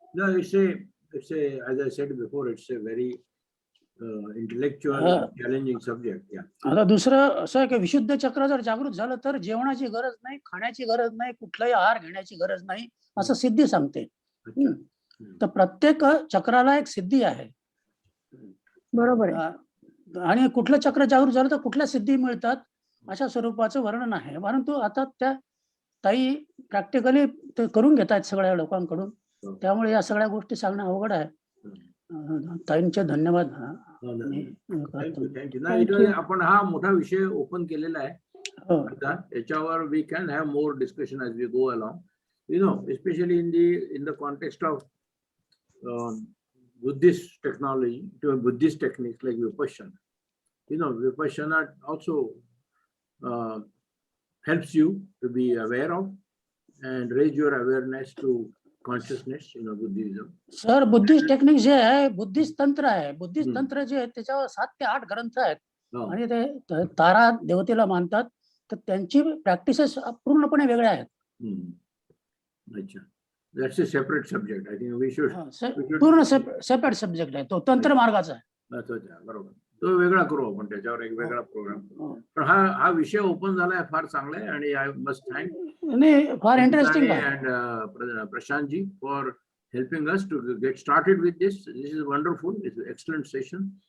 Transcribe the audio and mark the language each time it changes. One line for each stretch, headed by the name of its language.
English: No, it's a, as I said before, it's a very intellectual, challenging subject. Yeah.
Marathi: आता दुसरं असं आहे की विशुद्ध चक्र जर जागृत झालं तर जेवणाची गरज नाही, खाण्याची गरज नाही, कुठलाही आहार घेण्याची गरज नाही असं सिद्धी सांगते. तर प्रत्येक चक्राला एक सिद्धी आहे. बरोबर आहे. आणि कुठलं चक्र जागृत झालं तर कुठल्या सिद्धी मिळतात अशा स्वरूपाचं वर्णन आहे. परंतु आता त्या ताई प्रॅक्टिकली ते करून घेत आहेत सगळ्या लोकांकडून. त्यामुळे या सगळ्या गोष्टी सांगणं अवघड आहे. ताईंचे धन्यवाद. थँक्यू. आपण हा मोठा विषय ओपन केलेला आहे. आता याच्यावर
English: We can have more discussion as we go along. Especially in the context of Buddhist technology, Buddhist techniques like Vipassana. Vipassana also helps you to be aware of and raise your awareness to consciousness, Buddhism.
Marathi: Sir, Buddhist technique जे आहे Buddhist तंत्र आहे. Buddhist तंत्र जे आहे त्याच्यावर 7 ते 8 ग्रंथ आहेत. आणि ते तारा देवतेला मानतात. तर त्यांची प्रॅक्टिसेस पूर्णपणे वेगळ्या आहेत.
English: अच्छा, that's a separate subject. I think we should
Marathi: पूर्ण सेपरेट सब्जेक्ट आहे. तो तंत्र मार्गाचा आहे. बरोबर. तो वेगळा करू आपण, त्याच्यावर एक वेगळा प्रोग्राम. पण हा विषय ओपन झालाय, फार चांगला आहे. आणि
English: I must thank
Marathi: फार इंटरेस्टिंग आहे.
English: and Prashant ji for helping us to get started with this. This is wonderful. It's an excellent session.